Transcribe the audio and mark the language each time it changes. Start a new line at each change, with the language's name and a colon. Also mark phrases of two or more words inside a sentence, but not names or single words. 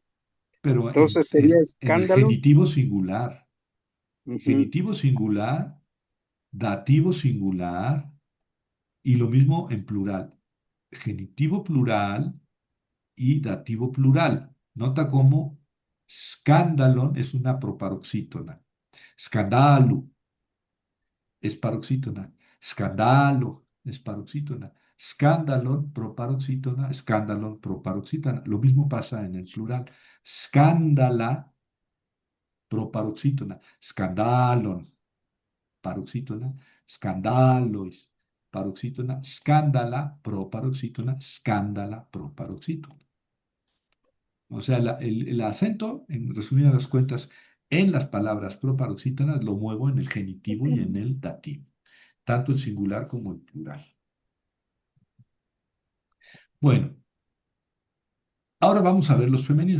Spanish: pero Entonces sería en el escándalo. genitivo singular. Ujú. Genitivo singular, dativo singular y lo mismo en plural. Genitivo plural y dativo plural. Nota cómo scandalon es una proparoxítona. Scandalo es paroxítona. Scandalo es paroxítona. Scandalon, proparoxítona. Scandalon, proparoxítona. Lo mismo pasa en el plural. Scandala, proparoxítona. Scandalon, paroxítona. Scandalois, paroxítona. Scandala, proparoxítona. Scandala, proparoxítona. O sea, el acento, en resumidas cuentas, en las palabras proparoxítonas lo muevo en el genitivo y en el dativo, tanto el singular como el plural. Bueno, ahora vamos a ver los femeninos.